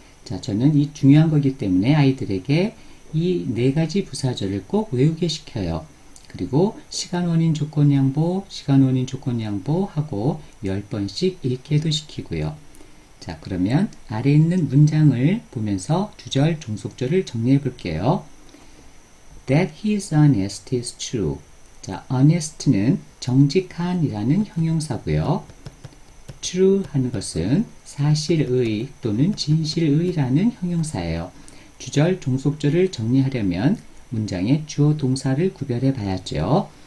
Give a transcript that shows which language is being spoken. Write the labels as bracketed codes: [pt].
[ko] 자, 저는 이 중요한 거기 때문에 아이들에게 이 4가지 부사절을 꼭 외우게 시켜요. 그리고 시간, 원인, 조건, 양보, 시간, 원인, 조건, 양보 하고 10번씩 읽게도 시키고요. 자, 그러면 아래 있는 문장을 보면서 주절, 종속절을 정리해 볼게요. [en] That he is honest is true. [ko] 자, honest는 정직한이라는 형용사고요. true 하는 것은 사실의 또는 진실의라는 형용사예요. 주절, 종속절을 정리하려면 문장의 주어, 동사를 구별해 봐야죠.